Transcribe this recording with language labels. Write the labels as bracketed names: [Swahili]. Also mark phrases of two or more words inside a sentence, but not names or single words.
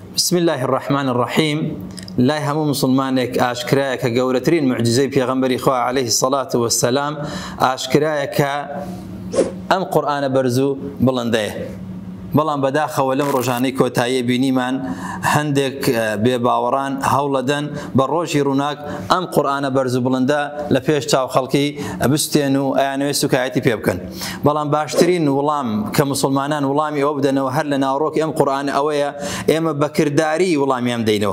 [Arabic] بسم الله الرحمن الرحيم. [Central Kurdish] لا هم مسلمانك أشكراك جورترين معجزة بيغمبري خوا [Arabic] عليه الصلاة والسلام [Central Kurdish] أشكراك أم قرآن برزو بلنده بەڵام بەداخەوە لەم ڕۆژانەی کۆتایی بینیمان هەندێک بێباوەڕان هەوڵەدەن بە ڕۆژی ڕووناک ئەم قورئانە بەرز و بڵندە لە پێش چاو خەڵکی بستێن و ئەیانەوێت سوکایەتی پێ بکەن. بەڵام باشترین وڵام کە مسلمانان وڵامی ئەوە بدەنەوە هەر لە ناوڕۆکی ئەم قورئانە ئەوەیە ئێمە بەکردداری وڵامیان دەینەوە.